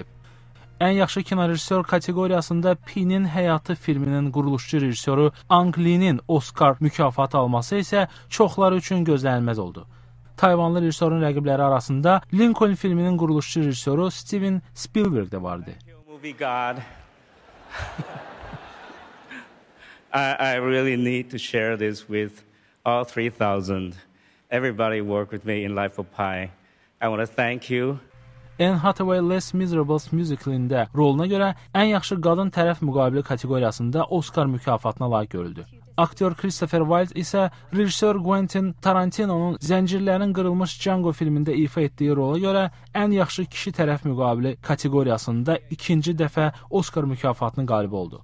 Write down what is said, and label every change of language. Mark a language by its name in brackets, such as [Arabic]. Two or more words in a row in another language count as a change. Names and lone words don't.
[Azerbaijani] Ən yaxşı kinorejissor kateqoriyasında Pi'nin Həyatı filminin quruluşçu rejissoru Ang Lee'nin Oskar mükafatı alması isə çoxları üçün gözlənilməz oldu. Tayvanlı rejissorun rəqibləri arasında Lincoln filminin quruluşçu rejissoru Steven Spielberg də vardı. [English] I really need to share this with all 3,000. Everybody worked with me in Life of Pi. I want to thank you. [Azerbaijani] Anne Hathaway Les Miserables musikalında roluna görə ən yaxşı qadın tərəf müqabili kateqoriyasında Oskar mükafatına layiq görüldü. Aktyor Christopher Wilde isə rejissor Quentin Tarantino'nun Zəncirlərin qırılmış Django filmində ifa etdiyi rola görə ən yaxşı kişi tərəf müqabili kateqoriyasında ikinci dəfə Oskar mükafatının qalibi oldu.